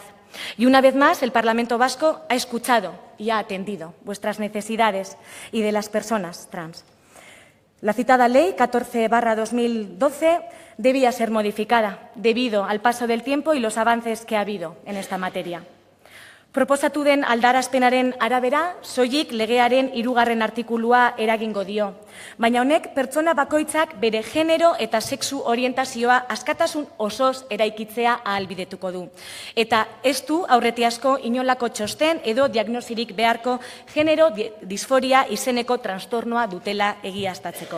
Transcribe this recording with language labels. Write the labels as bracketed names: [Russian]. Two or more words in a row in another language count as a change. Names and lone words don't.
[Spanish] Y una vez más, el Parlamento vasco ha escuchado y ha atendido vuestras necesidades y de las personas trans. La citada Ley 14/2012 debía ser modificada debido al paso del tiempo y los avances que ha habido en esta materia. [Basque] Proposatu den aldarazpenaren arabera, soilik legearen 3. artikulua eragingo dio. Baina honek pertsona bakoitzak bere genero eta sexu orientazioa askatasun osoz eraikitzea ahalbidetuko du. Eta ez du aurretiazko inolako txosten edo diagnosirik beharko genero disforia izeneko trastornoa dutela egiaztatzeko.